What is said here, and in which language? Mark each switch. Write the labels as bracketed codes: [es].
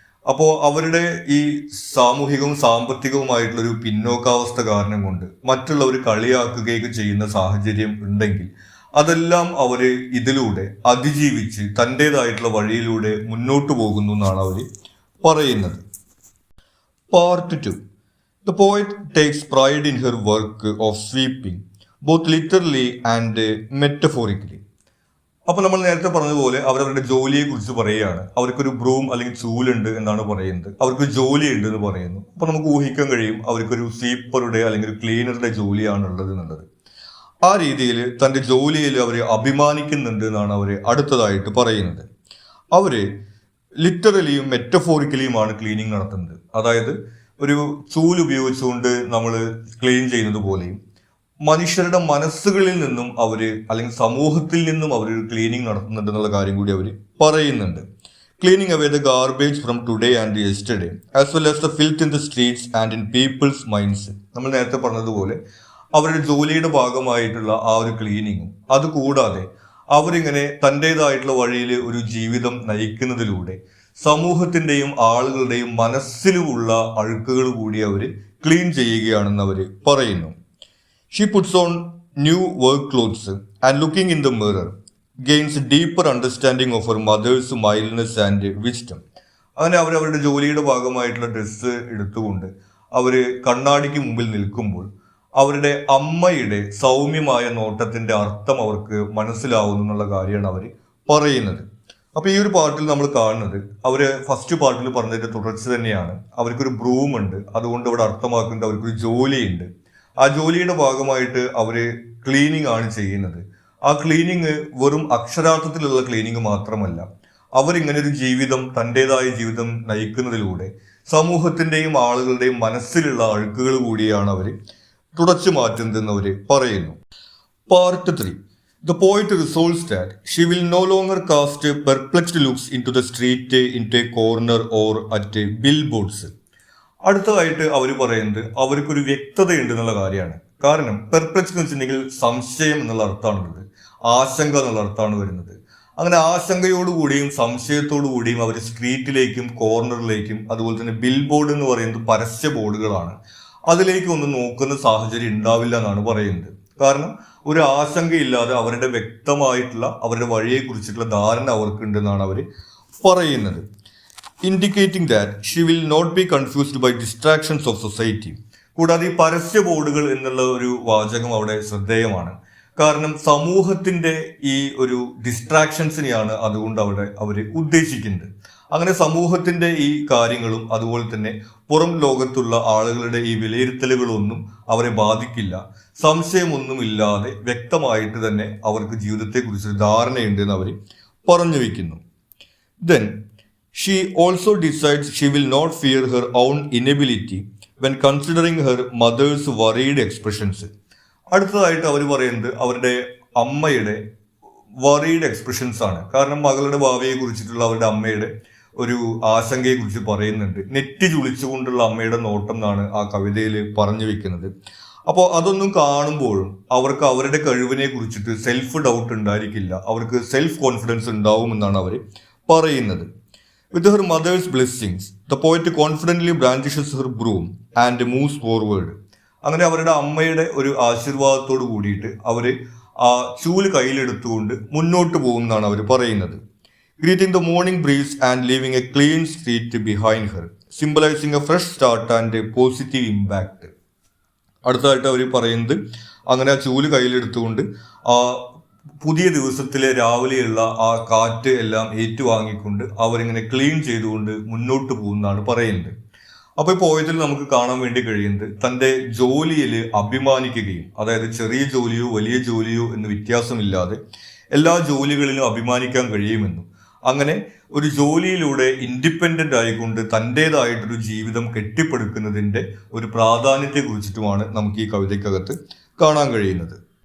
[ml] അപ്പോൾ അവരുടെ ഈ സാമൂഹികവും സാമ്പത്തികവുമായിട്ടുള്ളൊരു പിന്നോക്കാവസ്ഥ കാരണം കൊണ്ട് മറ്റുള്ളവർ കളിയാക്കുകയൊക്കെ ചെയ്യുന്ന സാഹചര്യം ഉണ്ടെങ്കിൽ അതെല്ലാം അവര് ഇതിലൂടെ അതിജീവിച്ച് തൻ്റെതായിട്ടുള്ള വഴിയിലൂടെ മുന്നോട്ട് പോകുന്നു എന്നാണ് അവർ പറയുന്നത്. Part 2. [en] The poet takes pride in her work of sweeping, both literally and metaphorically. [ml] അപ്പൊ നമ്മൾ നേരത്തെ പറഞ്ഞതുപോലെ അവരവരുടെ ജോലിയെ കുറിച്ച് പറയുകയാണ്. അവർക്കൊരു ബ്രൂം അല്ലെങ്കിൽ ചൂലുണ്ട് എന്നാണ് പറയുന്നത്. അവർക്ക് ജോലി ഉണ്ട് എന്ന് പറയുന്നു. അപ്പൊ നമുക്ക് ഊഹിക്കാൻ കഴിയും അവർക്കൊരു സ്വീപ്പറുടെ അല്ലെങ്കിൽ ഒരു ക്ലീനറുടെ ജോലിയാണ് ഉള്ളത് എന്നുള്ളത്. ആ രീതിയിൽ തന്റെ ജോലിയിൽ അവർ അഭിമാനിക്കുന്നുണ്ട് എന്നാണ് അവർ അടുത്തതായിട്ട് പറയുന്നത്. അവര് ലിറ്ററലിയും മെറ്റഫോറിക്കലിയുമാണ് ക്ലീനിങ് നടത്തുന്നത്. അതായത് ഒരു ചൂല് ഉപയോഗിച്ചുകൊണ്ട് നമ്മൾ ക്ലീൻ ചെയ്യുന്നത് പോലെയും മനുഷ്യരുടെ മനസ്സുകളിൽ നിന്നും അവര് അല്ലെങ്കിൽ സമൂഹത്തിൽ നിന്നും അവർ ക്ലീനിങ് നടത്തുന്നുണ്ട് എന്നുള്ള കാര്യം കൂടി അവർ പറയുന്നുണ്ട്. [en] Cleaning away the garbage from today and yesterday as well as the filth in the streets and in people's minds. [ml] നമ്മൾ നേരത്തെ പറഞ്ഞതുപോലെ അവരുടെ ജോലിയുടെ ഭാഗമായിട്ടുള്ള ആ ഒരു ക്ലീനിങ്ങും അതുകൂടാതെ അവരിങ്ങനെ തൻ്റെതായിട്ടുള്ള വഴിയിൽ ഒരു ജീവിതം നയിക്കുന്നതിലൂടെ സമൂഹത്തിന്റെയും ആളുകളുടെയും മനസ്സിലുമുള്ള അഴുക്കുകൾ കൂടി അവർ ക്ലീൻ ചെയ്യുകയാണെന്ന് അവർ പറയുന്നു. [en] She puts on new work clothes and looking in the mirror gains deeper understanding of her mother's mildness and wisdom. [ml] അങ്ങനെ അവരവരുടെ ജോലിയുടെ ഭാഗമായിട്ടുള്ള ഡ്രസ്സ് എടുത്തുകൊണ്ട് അവര് കണ്ണാടിക്ക് മുമ്പിൽ നിൽക്കുമ്പോൾ അവരുടെ അമ്മയുടെ സൗമ്യമായ നോട്ടത്തിന്റെ അർത്ഥം അവർക്ക് മനസ്സിലാവുന്നു എന്നുള്ള കാര്യമാണ് അവർ പറയുന്നത്. അപ്പൊ ഈ ഒരു പാർട്ടിൽ നമ്മൾ കാണുന്നത് അവര് ഫസ്റ്റ് പാർട്ടിൽ പറഞ്ഞതിന്റെ തുടർച്ച തന്നെയാണ്. അവർക്കൊരു ബ്രൂം ഉണ്ട്, അതുകൊണ്ട് ഇവിടെ അർത്ഥമാക്കുന്നത് അവർക്കൊരു ജോലിയുണ്ട്. ആ ജോലിയുടെ ഭാഗമായിട്ട് അവര് ക്ലീനിങ് ആണ് ചെയ്യുന്നത്. ആ ക്ലീനിങ് വെറും അക്ഷരാർത്ഥത്തിലുള്ള ക്ലീനിങ് മാത്രമല്ല, അവരിങ്ങനെ ഒരു ജീവിതം, തൻ്റെതായ ജീവിതം നയിക്കുന്നതിലൂടെ സമൂഹത്തിന്റെയും ആളുകളുടെയും മനസ്സിലുള്ള അഴുക്കുകൾ കൂടിയാണ് അവർ തുടച്ചു മാറ്റുന്നതെന്ന് അവർ പറയുന്നു. Part 3. [en] The poet resolves that she will no longer cast perplexed looks into the street, into a corner or at billboards. [ml] അടുത്തതായിട്ട് അവർ പറയുന്നത് അവർക്കൊരു വ്യക്തതയുണ്ട് എന്നുള്ള കാര്യമാണ്. കാരണം പെർപ്ലെക്സ് എന്ന് വെച്ചിട്ടുണ്ടെങ്കിൽ സംശയം എന്നുള്ള അർത്ഥമാണുള്ളത്, ആശങ്ക എന്നുള്ള അർത്ഥമാണ് വരുന്നത്. അങ്ങനെ ആശങ്കയോടുകൂടിയും സംശയത്തോടു കൂടിയും അവർ സ്ട്രീറ്റിലേക്കും കോർണറിലേക്കും അതുപോലെ തന്നെ ബിൽ ബോർഡ് എന്ന് പറയുന്നത് പരസ്യ ബോർഡുകളാണ്, അതിലേക്ക് ഒന്നും നോക്കുന്ന സാഹചര്യം ഉണ്ടാവില്ല എന്നാണ് പറയുന്നത്. കാരണം ഒരു ആശങ്കയില്ലാതെ അവരുടെ വ്യക്തമായിട്ടുള്ള അവരുടെ വഴിയെ കുറിച്ചിട്ടുള്ള ധാരണ അവർക്കുണ്ടെന്നാണ് അവർ പറയുന്നത്. [en] Indicating that she will not be confused by distractions of society. [ml] കൂടാതെ ഈ പരസ്യ ബോർഡുകൾ എന്നുള്ള ഒരു വാചകം അവിടെ ശ്രദ്ധേയമാണ്. കാരണം സമൂഹത്തിന്റെ ഈ ഒരു ഡിസ്ട്രാക്ഷൻസിനെയാണ് അതുകൊണ്ട് അവിടെ അവർ ഉദ്ദേശിക്കുന്നത്. അങ്ങനെ സമൂഹത്തിന്റെ ഈ കാര്യങ്ങളും അതുപോലെ തന്നെ പുറം ലോകത്തുള്ള ആളുകളുടെ ഈ വിലയിരുത്തലുകളൊന്നും അവരെ ബാധിക്കില്ല. സംശയമൊന്നുമില്ലാതെ വ്യക്തമായിട്ട് തന്നെ അവർക്ക് ജീവിതത്തെക്കുറിച്ചൊരു ധാരണയുണ്ട് എന്ന് അവർ പറഞ്ഞു വയ്ക്കുന്നു. [en] Then she also decides she will not fear her own inability when considering her mother's worried expressions. [ml] അടുത്തതായിട്ട് അവർ പറയുന്നത് അവരുടെ അമ്മയുടെ വറീഡ് എക്സ്പ്രഷൻസ് ആണ്. കാരണം മകളുടെ ഭാവിയെ കുറിച്ചിട്ടുള്ള അവരുടെ അമ്മയുടെ ഒരു ആശങ്കയെ കുറിച്ച് പറയുന്നുണ്ട്. നെറ്റി ചുളിച്ചുകൊണ്ടുള്ള അമ്മയുടെ നോട്ടം എന്നാണ് ആ കവിതയിൽ പറഞ്ഞു വെക്കുന്നത്. അപ്പോൾ അതൊന്നും കാണുമ്പോഴും അവർക്ക് അവരുടെ കഴിവിനെ കുറിച്ചിട്ട് സെൽഫ് ഡൗട്ട് ഉണ്ടായിരിക്കില്ല, അവർക്ക് സെൽഫ് കോൺഫിഡൻസ് ഉണ്ടാവുമെന്നാണ് അവർ പറയുന്നത്. [en] With her mother's blessings, the poet confidently brandishes her broom and moves forward. [ml] അങ്ങനെ അവരുടെ അമ്മയുടെ ഒരു ആശീർവാദത്തോട് കൂടിയിട്ട് അവർ ആ ചൂല് കയ്യിലെടുത്തുകൊണ്ട് മുന്നോട്ട് പോകുമെന്നാണ് അവർ പറയുന്നത്. [en] Greeting the morning breeze and leaving a clean street behind her, symbolizing a fresh start and a positive impact. [ml] അടുത്തതായിട്ട് അവർ പറയുന്നത് അങ്ങനെ ആ ചൂല് കയ്യിലെടുത്തുകൊണ്ട് ആ പുതിയ ദിവസത്തിലെ രാവിലെയുള്ള ആ കാറ്റ് എല്ലാം ഏറ്റുവാങ്ങിക്കൊണ്ട് അവരിങ്ങനെ ക്ലീൻ ചെയ്തുകൊണ്ട് മുന്നോട്ട് പോകുന്നതാണ് പറയുന്നത്. അപ്പോൾ ഈ പോയതിൽ നമുക്ക് കാണാൻ വേണ്ടി കഴിയുന്നത് തൻ്റെ ജോലിയിൽ അഭിമാനിക്കുകയും, അതായത് ചെറിയ ജോലിയോ വലിയ ജോലിയോ എന്ന് വ്യത്യാസമില്ലാതെ എല്ലാ ജോലികളിലും അഭിമാനിക്കാൻ കഴിയുമെന്നും, അങ്ങനെ ഒരു ജോലിയിലൂടെ ഇൻഡിപെൻഡൻ്റ് ആയിക്കൊണ്ട് തൻ്റേതായിട്ടൊരു ജീവിതം കെട്ടിപ്പടുക്കുന്നതിൻ്റെ ഒരു പ്രാധാന്യത്തെ കുറിച്ചിട്ടുമാണ് നമുക്ക് ഈ കവിതയ്ക്കകത്ത് കാണാൻ കഴിയുന്നത്.